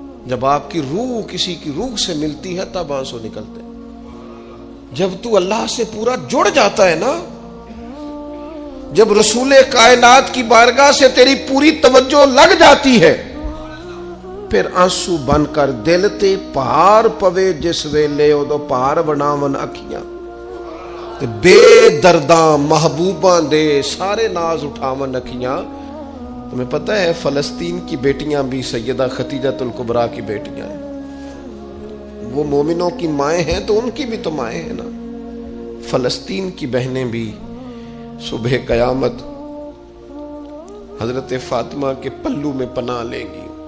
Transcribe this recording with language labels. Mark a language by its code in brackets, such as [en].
[ur] جب آپ کی روح کسی کی روح سے ملتی ہے تب آنسو نکلتے ہیں. جب تو اللہ سے پورا جڑ جاتا ہے نا, جب رسول کائنات کی بارگاہ سے تیری پوری توجہ لگ جاتی ہے, [pa] پھر آنسو بن کر دل تے پار پوے جس ویلے ادو پار بناون اکھیاں تے بے درداں محبوباں دے سارے ناز اٹھاون اکھیاں. [ur] تمہیں پتہ ہے فلسطین کی بیٹیاں بھی سیدہ خدیجہ الکبریٰ کی بیٹیاں ہیں. وہ مومنوں کی مائیں ہیں تو ان کی بھی تو مائیں ہیں نا. فلسطین کی بہنیں بھی صبح قیامت حضرت فاطمہ کے پلو میں پناہ لیں گی.